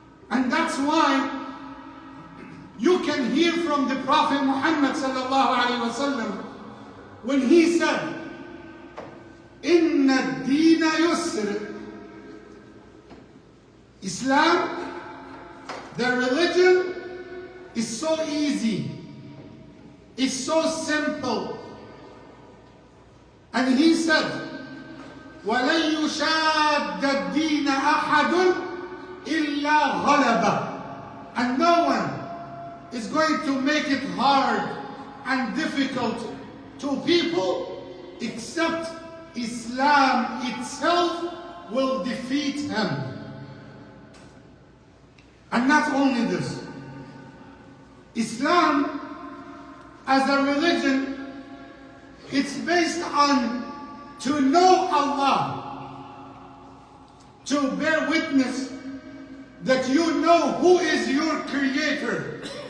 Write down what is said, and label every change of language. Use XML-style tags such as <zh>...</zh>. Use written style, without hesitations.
<en>And that's why you can hear from the Prophet Muhammad sallallahu alaihi wasallam when he said,</en> <ar>"Inna ad-deena yusr."</ar> <en>Islam, the religion, is so easy, it's so simple. And he said,</en> <ar>وَلَن يُشَادَّ الدِّينَ أَحَدٌ إِلَّا غَلَبَهُ.</ar> <en>And no one is going to make it hard and difficult to people except Islam itself will defeat him. And not only this, Islam as a religion, it's based on to know Allah, to bear witness that you know who is your Creator.</en>